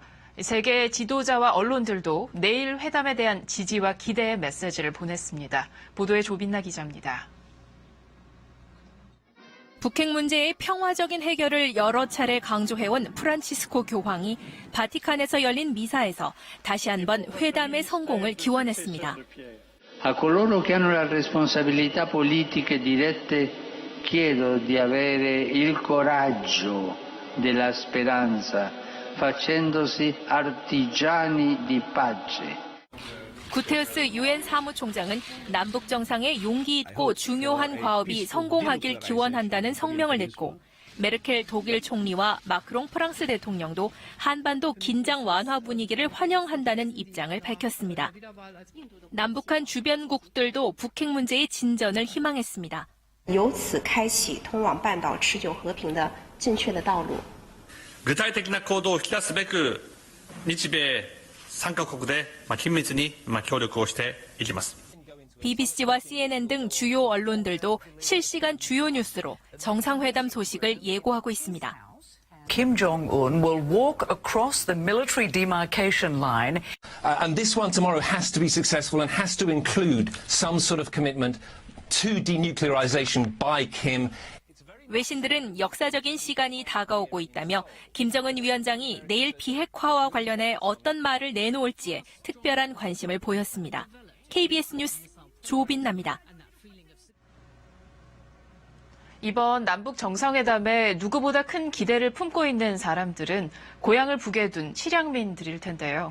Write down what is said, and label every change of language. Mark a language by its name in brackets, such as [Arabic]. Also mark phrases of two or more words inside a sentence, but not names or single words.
[Korean] 세계 지도자와 언론들도 내일 회담에 대한 지지와 기대의 메시지를 보냈습니다. 보도에 조빈나 기자입니다. 북핵 문제의 평화적인 해결을 여러 차례 강조해온 프란치스코 교황이 바티칸에서 열린 미사에서 다시 한번 회담의 성공을 기원했습니다. [Italian] A coloro che hanno le responsabilità politiche dirette chiedo di avere il coraggio della speranza, facendosi artigiani di pace. [Korean] 구테우스 유엔 사무총장은 남북 정상의 용기 있고 중요한 과업이 성공하길 기원한다는 성명을 냈고 메르켈 독일 총리와 마크롱 프랑스 대통령도 한반도 긴장 완화 분위기를 환영한다는 입장을 밝혔습니다. 남북한 주변국들도 북핵 문제의 진전을 희망했습니다. [Chinese] 由此开启通往半岛持久和平的正确的道路。 [Japanese] 具体的な行動を引き出すべく日米3カ国で緊密に協力をしていきます。 [Korean] BBC와 CNN 등 주요 언론들도 실시간 주요 뉴스로 정상회담 소식을 예고하고 있습니다. [English] Kim Jong-un will walk across the military demarcation line. And this one tomorrow has to be successful and has to include some sort of commitment to denuclearization by Kim. [Korean] 외신들은 역사적인 시간이 다가오고 있다며 김정은 위원장이 내일 비핵화와 관련해 어떤 말을 내놓을지에 특별한 관심을 보였습니다. KBS 뉴스 조빈나입니다. 이번 남북 정상회담에 누구보다 큰 기대를 품고 있는 사람들은 고향을 북에 둔 실향민들일 텐데요.